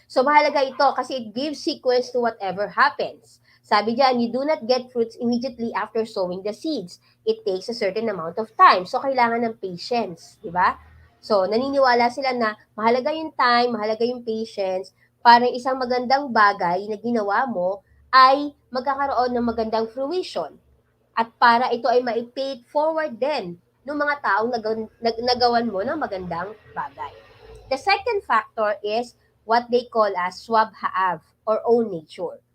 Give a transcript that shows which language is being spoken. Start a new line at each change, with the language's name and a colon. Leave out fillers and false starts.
Filipino: So mahalaga ito kasi
English: it gives sequence to whatever happens.
Filipino: Sabi diyan,
English: you do not get fruits immediately after sowing the seeds. It takes a certain amount of time.
Filipino: So kailangan ng patience, di ba? So naniniwala sila na mahalaga yung time, mahalaga yung patience para isang magandang bagay na ginawa mo ay magkakaroon ng magandang fruition at para ito ay ma-pay forward din ng mga taong nagawan mo ng magandang bagay.
English: The second factor is what they call as swabhaav or own nature.